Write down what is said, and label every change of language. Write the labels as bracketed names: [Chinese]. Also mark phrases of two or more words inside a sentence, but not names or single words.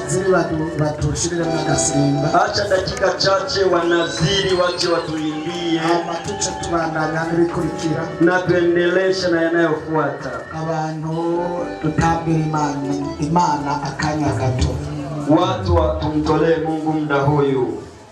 [Rundi] batushirire n'agasimba. [Swahili] Acha dakika chache wanaziri waje watulindie. [Rundi] Amatuce tubandanya n'ibikurikira. [Swahili] Na tuendeleshe na yanayofuata. [Rundi] Abantu tutambira Imana akanya gato. [Swahili] Watu tumtolee Mungu muda huyu.